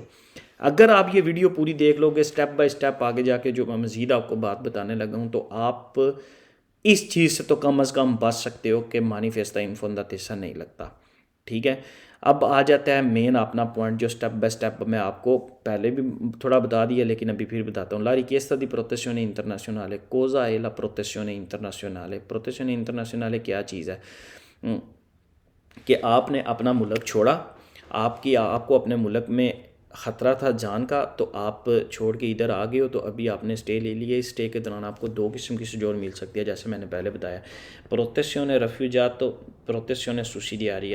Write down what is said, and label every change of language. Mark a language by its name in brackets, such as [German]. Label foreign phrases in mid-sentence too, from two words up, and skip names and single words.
[Hindi] अगर आप ये वीडियो पूरी देख लोगे [English] step by step [Hindi] आगे जाके जो मैं मज़ीद आपको बात बताने लगा हूँ, तो आप इस चीज़ से तो कम अज़ कम बच सकते हो कि [Italian] manifestamente infondata [Hindi] नहीं लगता। ठीक है। अब आ जाता है मेन अपना पॉइंट, जो [English] step by step [Hindi] मैं आपको पहले भी थोड़ा बता दिया लेकिन अभी फिर बताता हूँ। [Italian] ला richiesta di protezione internazionale, cosa è la protezione internazionale? protezione internazionale [Hindi] क्या चीज़ है? कि आपने अपना मुल्क छोड़ा, आपको अपने मुल्क में ख़तरा था जान का, तो आप छोड़ के इधर आ गए हो, तो अभी आपने स्टे ले लिया। इस स्टे के दौरान आपको दो किस्म की सजोर मिल सकती है, जैसे मैंने पहले बताया। [Italian] प्रोटेक्शन रिफ्यूजातो, प्रोटेक्शन सुसिडियारिया।